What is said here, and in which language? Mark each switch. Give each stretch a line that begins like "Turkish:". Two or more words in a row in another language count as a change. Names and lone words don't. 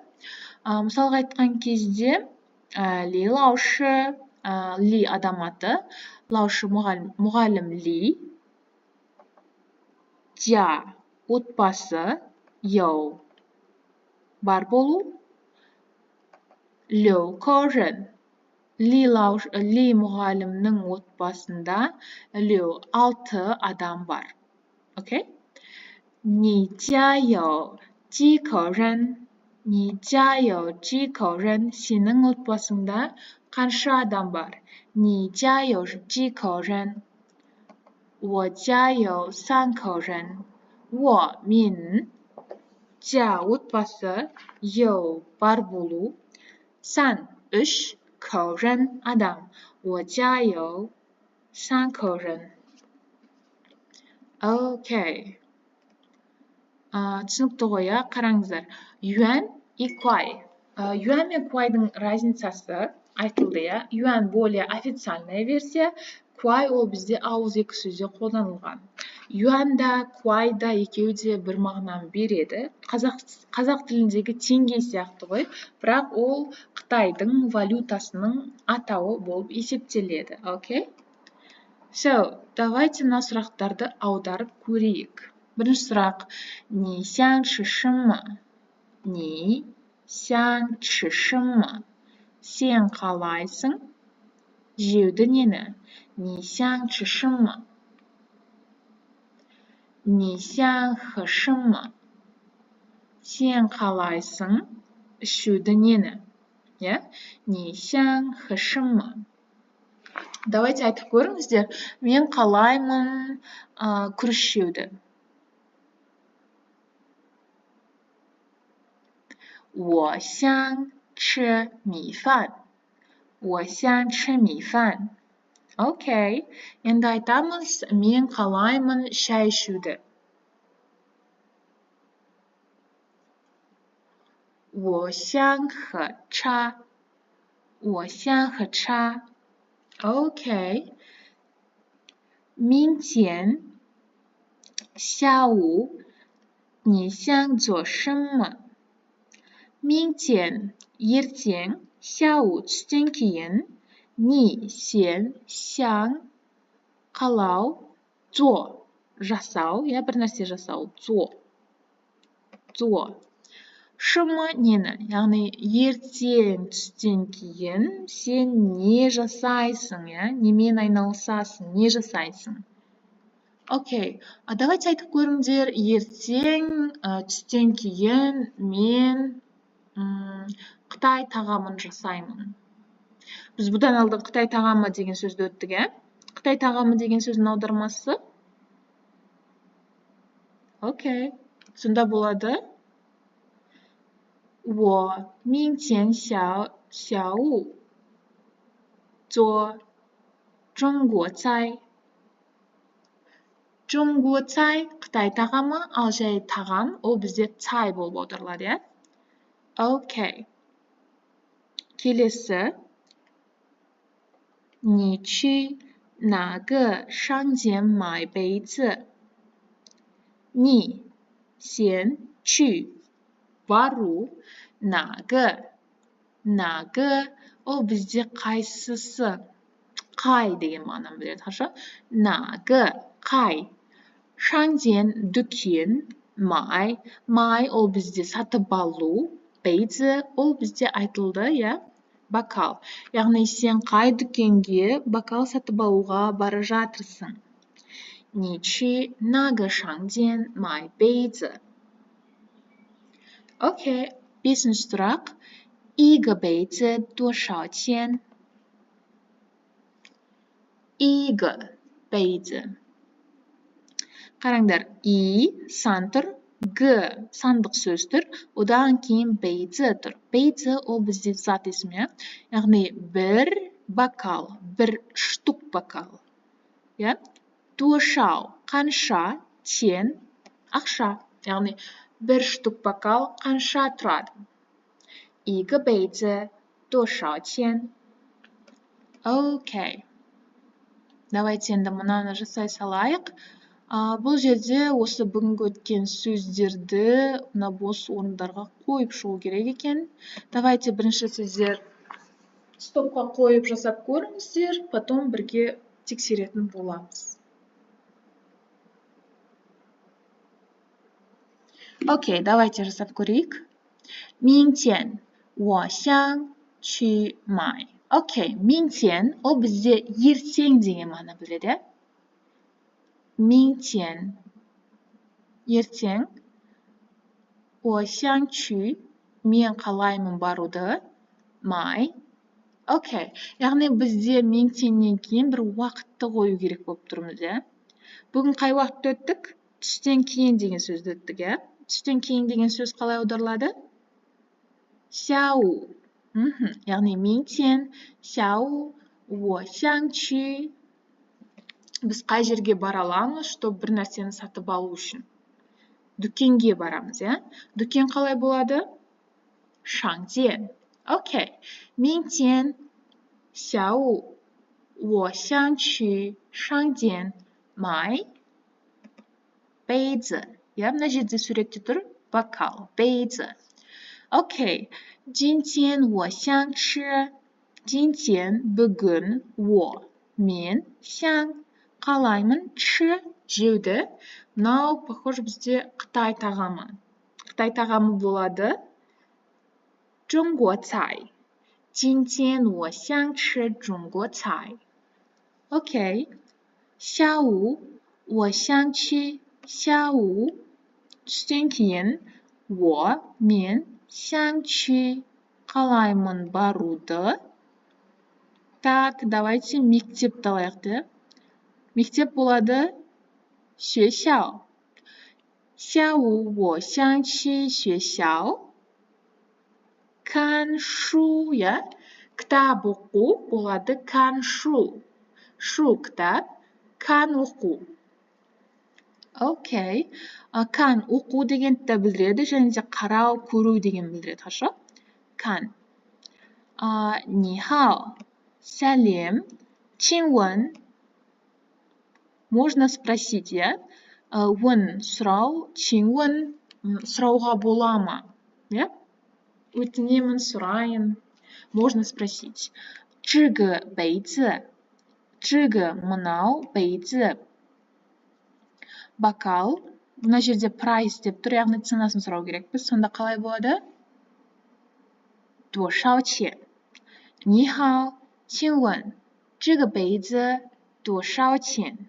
Kazakh: Мысалға айтқан кезде ли лаушы, ли адам аты, лаушы мұғалім ли, жа отбасы, яу бар болу, леу корын, ли мұғалімнің отбасында леу 6 адам бар. Окей?
Chinese: 你家有几口人? 你家有几口人?
Kazakh: Сенің отбасыңда қанша адам бар?
Chinese: 你家有几口人? 我家有3口人.
Kazakh: мен, жа отбасы,有бар болу,
Chinese: 3 口人
Kazakh: адам.
Chinese: 我家有3口人.
Kazakh: Окей. Түсінікті ғой, я? Қараңыздар. Юань и куай. Юань мен куайдың разницасы айтылды, я?
Russian: Юань более официальная версия,
Kazakh: куай ол бізде ауызекі сөзде қолданылған. Юань да, куай да екеуі де бір мағынаны береді. Қазақ тіліндегі теңге сияқты ғой, бірақ ол Қытайдың валютасының атауы болып есептеледі. Окей? So, давайте мына сұрақтарды аударып көрейік. Бірінші сұрақ.
Chinese: 你想吃什么? 你想吃什么?
Kazakh: Сен қалайсың? Жеуді нені?
Chinese: 你想吃什么? 你想喝什么?
Kazakh: Сен қалайсың? Ішуді нені? Yeah?
Chinese: 你想喝什么?
Kazakh: Давайте айтып көріңіздер. Мен қалаймын күріш жеуді.
Chinese: 我想吃米饭. 我想吃米饭.
Kazakh: Окей. Енді айтамыз, мен қалаймын шай ішуді.
Chinese: 我想喝茶. 我想喝茶. Окей. 明天下午你想做什么?
Kazakh: 明天ертең, 下午түстен кейін, 你sen想 қалау做жасау иә бір нәрсе жасау 做 шымы нені яғни ертең түстен кейін сен не жасайсың иә немен айналысасың не жасайсың окей давайте айтып көріңдер ертең түстен кейін мен Қытай тағамын жасаймын біз бұдан алдын Қытай тағамы деген сөзді өттік иә Қытай тағамы деген сөздің аудармасы окей сонда болады
Chinese: 我明天下午做中国菜中国菜
Kazakh: Қытай тағамы, ал жай тағам ол бізде цай болып аударылады, иә? Окей. Келесі.
Chinese: 你去哪个商店买杯子?
Kazakh: 你 сен 去 бару 哪个 ол бізде қайсысы? Қай деген мағынаны білдіреді, хорошо? 哪个 қай? 商店 дүкен, май ол бізде сатып алу, бейзі ол бізде айтылды, иә? Бокал. Яғни сен қай дүкенге бокал сатып алуға бара жатырсың?
Chinese: 你去那个商店买杯子?
Kazakh: Окей, бесінші сұрақ.
Chinese: 一个杯子多少钱? 一个杯子.
Kazakh: Қараңдар, сан тұр, сандық сөз тұр, одан кейін бейзі тұр. Бейзі ол бізде зат есімі, яғни бір бокал, бір штук бокал. Туашау, қанша, тен, ақша. Яғни бір штук бокал қанша тұрады.
Chinese: 一个杯子多少钱?
Kazakh: Окей. Давайте енді мұнаны жасай салайық. Бұл жерде осы бүгінгі өткен сөздерді бос орындарға қойып шығу керек екен. Давайте бірінші сіздер стопқа қойып жасап көріңіздер, потом бірге тексеретін боламыз. Окей, давайте жасап көрейік.
Chinese: 明天我想去买.
Kazakh: Окей, 明天 ол бізде ертең деген мағына біледі. 明天 ертең
Chinese: 我想去
Kazakh: мен қалаймын баруды май окей яғни бізде 明天-нен кейін бір уақытты қою керек болып тұрмыз иә бүгін қай уақытты өттік түстен кейін деген сөзді өттік иә түстен кейін деген сөз қалай аударылады 下午 яғни
Chinese: 明天下午我想去
Kazakh: біз қай жерге бара аламыз, чтобы бір нәрсені сатып алу үшін. Дүкенге барамыз, иә? Дүкен қалай болады?
Chinese: 商店. Окей. 明天下午我想去商店买杯子.
Kazakh: иә, мына жерде суретте тұр бокал,
Chinese: 杯子. Окей. 今天我想吃今天бүгін 我 мен 想
Kazakh: қалаймын чы жеуді. Мынау, похоже, бізде Қытай тағамы. Қытай тағамы болады.
Chinese: 中国菜. 今天我想吃中国菜. Окей. 下午我想去下午
Kazakh: түстен кейін
Chinese: 我 мен 想去
Kazakh: қалаймын баруды. Так, давайте мектепті алайық. Мектеп болады
Chinese: 学校 下午我想去学校
Kazakh: 看书 иә кітап оқу болады 看书 шу кітап kan оқу окей kan оқу дегенді білдіреді және де қарау көру деген білдіреді хорошо kan 你好 сәлем 请问
Russian: можно спросить,
Kazakh: иә? Сұрау, 请问, сұрауға бола ма? Өтінемін, сұрайын.
Russian: Можно спросить.
Chinese: 这个杯子这个
Kazakh: мынау杯子 бокал мына жерде price деп тұр яғни ценасын сұрау керекпіз сонда қалай болады
Chinese: 多少钱你好请问这个杯子多少钱